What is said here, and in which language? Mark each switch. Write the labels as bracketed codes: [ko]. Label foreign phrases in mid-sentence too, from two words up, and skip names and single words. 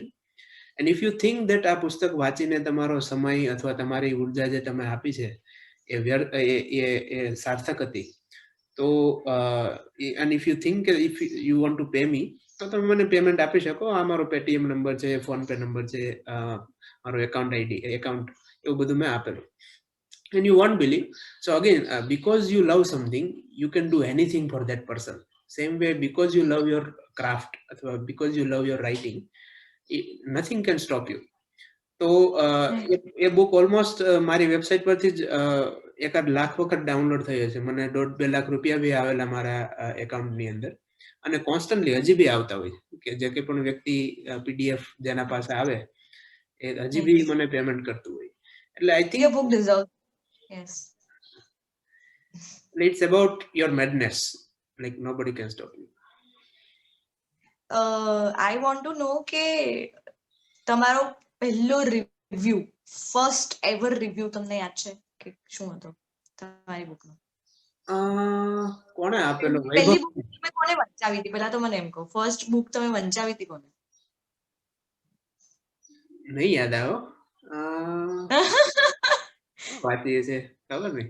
[en] and if you think that [gu] આ પુસ્તક વાંચીને તમારો સમય અથવા તમારી ઉર્જા જે તમે આપી છે એ સાર્થક હતી, તો [en] and if you think if you want to pay me, [gu] તો તમે મને પેમેન્ટ આપી શકો. આ મારો પેટીએમ નંબર છે, ફોન પે નંબર છે, મારો એકાઉન્ટ એવું બધું મેં આપેલું. [en] And you won't believe. So again, because you love something, you can do anything for that person. Same way, because you love your craft, because you love your writing, nothing can stop you. [gu] તો એ બુક ઓલમોસ્ટ મારી વેબસાઇટ પરથી જ 1 લાખ વખત ડાઉનલોડ થઈ હશે. મને 1.5-2 લાખ રૂપિયા બી આવેલા મારા એકાઉન્ટની અંદર, અને કોન્સ્ટન્ટલી હજી બી આવતા હોય કે જે કંઈ પણ વ્યક્તિ પીડીએફ જેના પાસે આવે એ હજી બી મને પેમેન્ટ કરતું હોય. [en] એટલે I think your book deserves. Yes. It's about your madness. Like nobody can stop you. I want to know [gu] કે તમારો પહેલો રિવ્યુ, [en] first ever review [gu] તમને યાદ છે કે શું હતો તમારી બુકનો? કોણે આપેલો? પહેલી બુક તમે કોને વંચાવી હતી? પહેલા તો મને એમ કહો, [en] first book [gu] તમે વંચાવી હતી કોને? નહીં યાદ આવ્યો. વાંચી છે ખબર નહીં